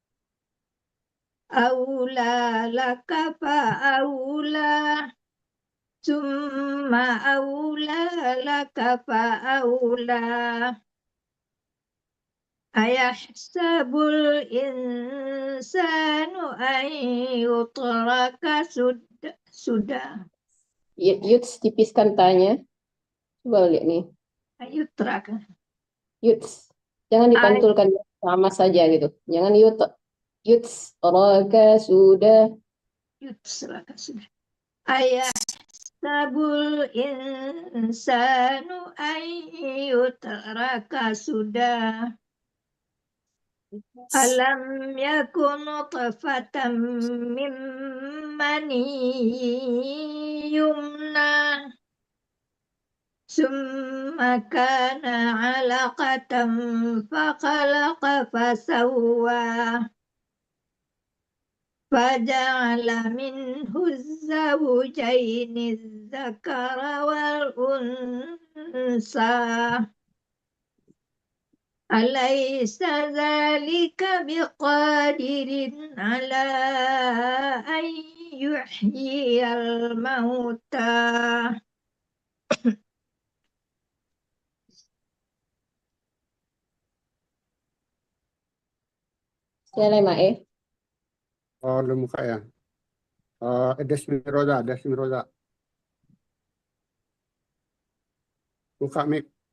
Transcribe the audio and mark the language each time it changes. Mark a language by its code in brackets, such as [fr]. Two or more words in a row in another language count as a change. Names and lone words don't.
[ar] أولى لك فأولى. ثم أولى لك فأولى. أيحسب الإنسان أن يترك sudah. [id] Yuts tipiskan tanya. Coba lihat nih. [ar] Yutraka. Yuts. [id] Jangan dipantulkan sama saja gitu. Jangan yuts raka sudah. [ar] Yuts raka sudah. أيحسب الإنسان أن يترك sudah. ألم يك نطفة من مني يمنى. ثم كان علقة فخلق فسوى. فجعل منه الزوجين الذكر والأنثى أليس ذلك بقادر على أن يحيي الموتى [id] Siapa Mae? Oh, udah muka ya. Desmi Roza. Buka mic.